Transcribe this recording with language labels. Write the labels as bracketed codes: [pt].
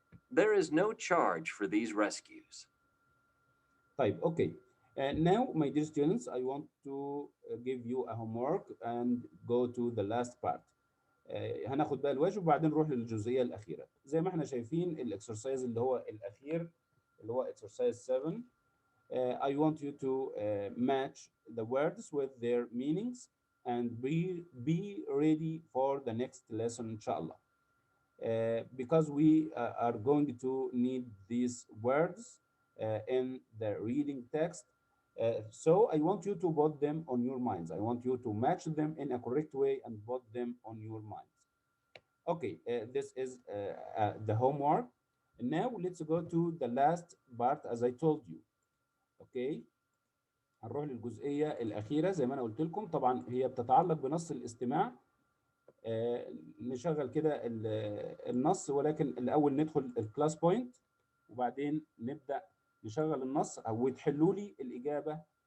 [en] There is no charge for these rescues. [ar] طيب اوكي. [en] Now my dear students, I want to give you a homework and go to the last part. [ar] هناخد بقى الواجب وبعدين نروح للجزئيه الاخيره. زي ما احنا شايفين الاكسرسايز اللي هو الاخير اللي هو exercise 7. [en] I want you to match the words with their meanings and be ready for the next lesson inshallah. Because we are going to need these words in the reading text. So I want you to put them on your minds. I want you to match them in a correct way and put them on your minds. Okay, this is the homework. Now let's go to the last part as I told you. Okay. [ar] هنروح للجزئية الأخيرة زي ما أنا قلت لكم. طبعا هي بتتعلق بنص الاستماع. نشغل كده النص ولكن الأول ندخل الكلاس بوينت وبعدين نبدأ نشغل النص أو تحلوا لي الإجابة.